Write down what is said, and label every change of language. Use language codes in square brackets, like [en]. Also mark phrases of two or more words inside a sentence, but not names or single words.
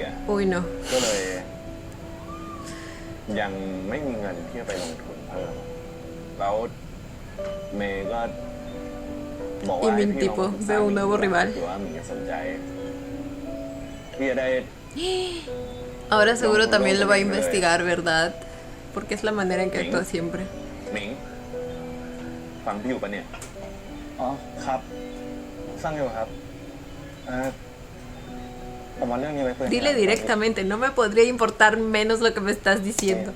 [es] Uy, no. [th] ก็เลย ยังไม่มีเงินที่จะไปลงทุนเพิ่ม แล้วเมย์ก็บอกว่าให้พี่ลองปรึกษา [es] veo un nuevo rival [th] หรือว่ามีสนใจพี่จะได้ [es] Ahora seguro también lo va a investigar, ¿verdad? Porque es la manera en que actúa siempre. [th] หมิง ฟังพี่อยู่ปะเนี่ย อ๋อ ครับฟังอยู่ครับผมเอาเรื่องนี้ไว้คุย [es] Dile directamente, no me podría importar menos lo que me estás diciendo.